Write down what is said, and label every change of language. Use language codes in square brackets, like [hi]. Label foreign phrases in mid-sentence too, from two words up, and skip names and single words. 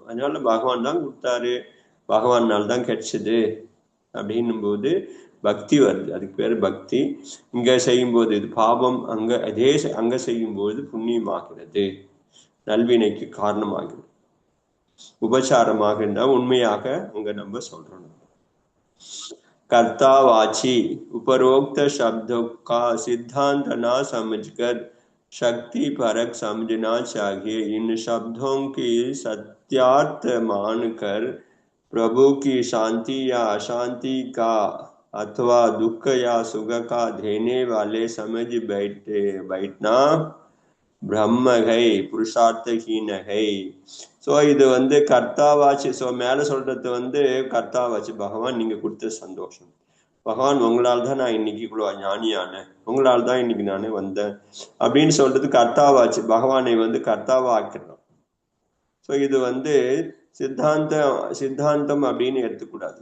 [ta] அதனால பகவான் தான் கொடுத்தாரு, பகவானால் தான் கிடைச்சது அப்படின்னும் போது பக்தி வருது. அதுக்கு பேரு பக்தி. இங்க செய்யும் போது இது பாவம், அங்க செய்யும் போது புண்ணியமாகிறது, நல்வினைக்கு காரணமாகிறது. உபச்சாரமாக இருந்தா உண்மையாக அங்க நம்ம சொல்றோம். [hi] कर्तावाची उपरोक्त शब्दों का सिद्धांत ना समझकर शक्ति परक समझना चाहिए। इन शब्दों की सत्यार्थ मानकर प्रभु की शांति या अशांति का अथवा दुख या सुख का देने वाले समझ बैठना ब्रह्म है, पुरुषार्थहीन है. [ta] ஸோ இது கர்த்தாவாச்சு. ஸோ மேல சொல்றது கர்த்தாவாச்சு, பகவான் நீங்க கொடுத்த சந்தோஷம், பகவான் உங்களால் தான் நான் இன்னைக்கு இவ்வளவு ஞானியானேன், உங்களால் தான் இன்னைக்கு நானே வந்தேன் அப்படின்னு சொல்றது கர்த்தாவாச்சு. பகவானை கர்த்தாவா ஆக்கிடுறோம். ஸோ இது சித்தாந்தம் அப்படின்னு எடுத்துக்கூடாது.